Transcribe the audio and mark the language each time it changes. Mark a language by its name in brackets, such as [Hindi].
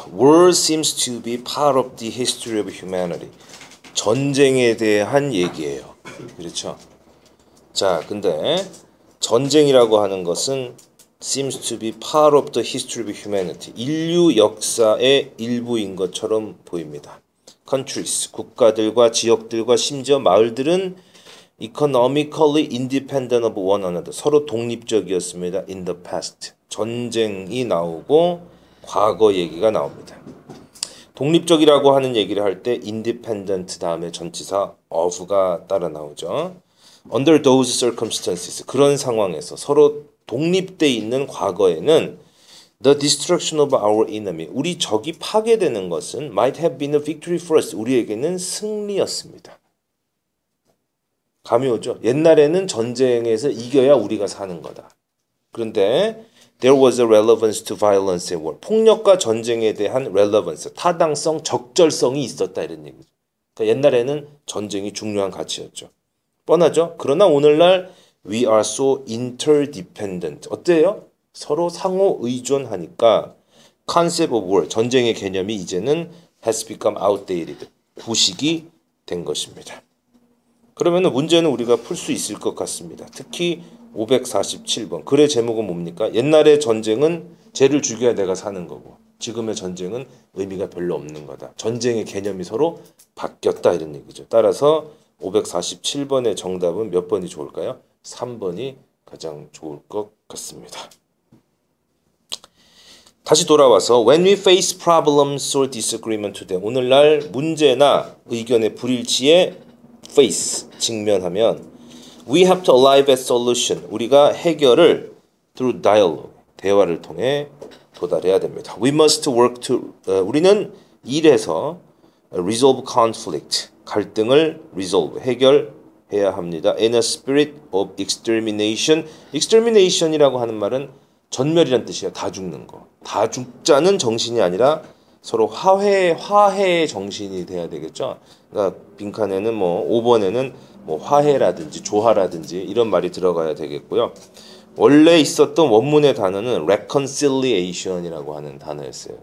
[English] War seems to be part of the history of humanity. [Korean] 전쟁에 대한 얘기예요. 그렇죠? 자, 근데 전쟁이라고 하는 것은 [English] seems to be part of the history of humanity. [Korean] 인류 역사의 일부인 것처럼 보입니다. [English] countries, [Korean] 국가들과 지역들과 심지어 마을들은 [English] economically independent of one another. [Korean] 서로 독립적이었습니다. [English] in the past. [Korean] 전쟁이 나오고 과거 얘기가 나옵니다. 독립적이라고 하는 얘기를 할 때 independent 다음에 전치사 of가 따라 나오죠. [English] Under those circumstances, [Korean] 그런 상황에서 서로 독립돼 있는 과거에는 [English] the destruction of our enemy, [Korean] 우리 적이 파괴되는 것은 [English] might have been a victory for us, [Korean] 우리에게는 승리였습니다. 감이 오죠? 옛날에는 전쟁에서 이겨야 우리가 사는 거다. 그런데 [English] there was a relevance to violence and war, [Korean] 폭력과 전쟁에 대한 relevance, 타당성, 적절성이 있었다 이런 얘기죠. 그러니까 옛날에는 전쟁이 중요한 가치였죠. 뻔하죠? 그러나 오늘날 [English] we are so interdependent. [Korean] 어때요? 서로 상호 의존하니까 [English] concept of war, [Korean] 전쟁의 개념이 이제는 [English] has become outdated. [Korean] 구식이 된 것입니다. 그러면 문제는 우리가 풀 수 있을 것 같습니다. 특히 547번. 글의 제목은 뭡니까? 옛날의 전쟁은 쟤를 죽여야 내가 사는 거고 지금의 전쟁은 의미가 별로 없는 거다. 전쟁의 개념이 서로 바뀌었다 이런 얘기죠. 따라서 547번의 정답은 몇 번이 좋을까요? 3번이 가장 좋을 것 같습니다. [English] 다시 돌아와서 when we face problems or disagreement today, [Korean] 오늘날 문제나 의견의 불일치에 [English] face, [Korean] 직면하면 [English] we have to arrive at solution, [Korean] 우리가 해결을 [English] through dialogue, [Korean] 대화를 통해 도달해야 됩니다. [English] We must work to, [Korean] 우리는 일해서 [English] resolve conflict, [Korean] 갈등을 [English] resolve, [Korean] 해결해야 합니다. [English] In a spirit of extermination, [Korean] extermination이라고 하는 말은 전멸이란 뜻이에요. 다 죽는 거. 다 죽자는 정신이 아니라 서로 화해의 정신이 돼야 되겠죠. 그러니까 빈칸에는 5번에는 화해라든지 조화라든지 이런 말이 들어가야 되겠고요. 원래 있었던 원문의 단어는 reconciliation이라고 하는 단어였어요.